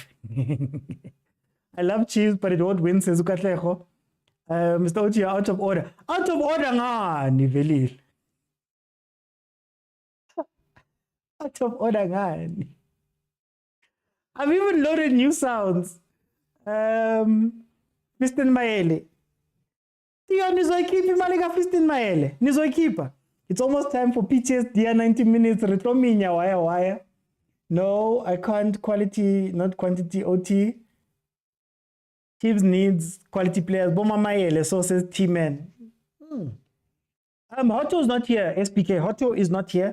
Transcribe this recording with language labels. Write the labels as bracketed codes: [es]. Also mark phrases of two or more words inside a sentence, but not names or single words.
[en] I love Chiefs, but it won't win, says Ukatlejo. Mr. OT, you're out of order. Out of order, ngani, Velil. Out of order, ngani. I've even loaded new sounds. Fiston Maele. [zu] Tiyo, nizoikipa imali ka Fiston Maele. Nizoikipa. [en] It's almost time for PTSD 90 minutes. Retrominya wire. No, I can't. Quality, not quantity. OT. Chiefs needs quality players. Boma Maele, so says T-Man. Hoto is not here, SPK. Hoto is not here.